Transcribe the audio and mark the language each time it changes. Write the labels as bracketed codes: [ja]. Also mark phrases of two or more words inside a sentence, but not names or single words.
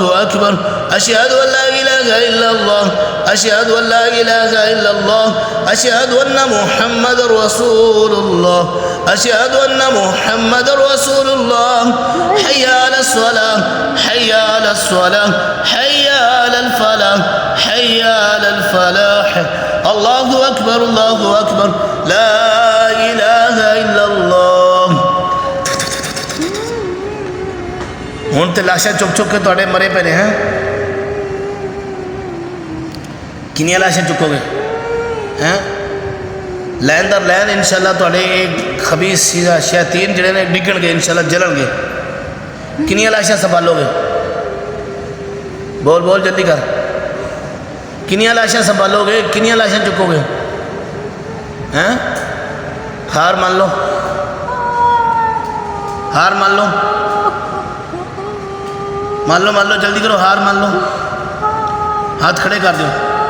[ar] أكبر أشهد أن لا إله إلا الله أشهد أن لا إله إلا الله أشهد أن محمد رسول الله أشهد أن محمد رسول الله حي على الصلاة حي على الصلاة حي على الفلاح حي على الفلاح الله أكبر الله أكبر لا إله إلا الله [pa] ਹੁਣ ਤੇ ਲਾਸ਼ਾਂ ਚੁੱਕ ਚੁੱਕ ਕੇ ਤੁਹਾਡੇ ਮਰੇ ਪਏ ਨੇ ਹੈ ਕਿੰਨੀਆਂ ਲਾਸ਼ਾਂ ਚੁੱਕੋਗੇ ਹੈ ਲੈਣ ਦਰ ਲੈਣ ਇਨਸ਼ਾਅੱਲਾ ਤੁਹਾਡੇ ਖਬੀਸ ਸ਼ੈਤਾਨ ਜਿਹੜੇ ਨੇ ਡਿੱਗਣਗੇ ਇਨਸ਼ਾਅੱਲਾ ਜਲਣਗੇ ਕਿੰਨੀਆਂ ਲਾਸ਼ਾਂ ਸੰਭਾਲੋਗੇ [ur] بول بول جلدی کر [pa] ਕਿੰਨੀਆਂ ਲਾਸ਼ਾਂ ਸੰਭਾਲੋਗੇ ਕਿੰਨੀਆਂ ਲਾਸ਼ਾਂ ਚੁੱਕੋਗੇ [ur] ہیں ہار مان لو ہار مان لو جلدی کرو ہار مان لو ہاتھ کھڑے کر دو